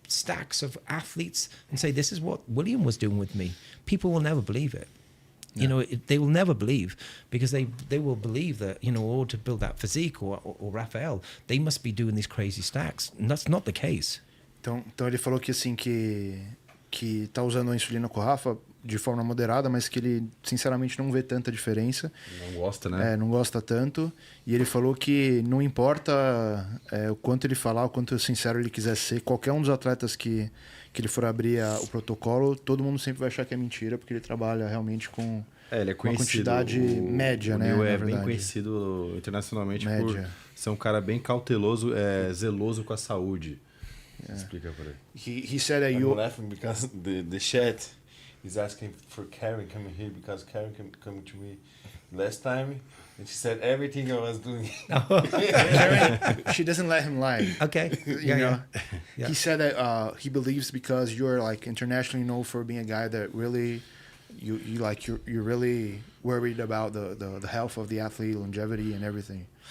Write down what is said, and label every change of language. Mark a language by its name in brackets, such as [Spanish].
[English] stacks of athletes and say, this is what William was doing with me, people will never believe it. You know, they will never believe, because they will believe that, you know, in order to build that physique, or Rafael, they must be doing these crazy stacks. And that's not the case. [Portuguese] Então ele falou que assim, que tá usando a insulina com o Rafa de forma moderada, mas que ele sinceramente não vê tanta diferença. Não gosta, né? Não gosta tanto. E ele falou que não importa o quanto ele falar, o quanto sincero ele quiser ser, qualquer um dos atletas que ele for abrir o protocolo, todo mundo sempre vai achar que é mentira, porque ele trabalha realmente com ele é uma quantidade média, né? O Neil é bem conhecido internacionalmente por ser um cara bem cauteloso, zeloso com a saúde. Explica para ele. [English] He said that I'm laughing because the chat is asking for Karen coming here, because Karen came to me last time and she said everything I was doing. Karen, she doesn't let him lie. Okay. You know? He said that he believes because you're like internationally known for being a guy that really you're really worried about the health of the athlete, longevity and everything.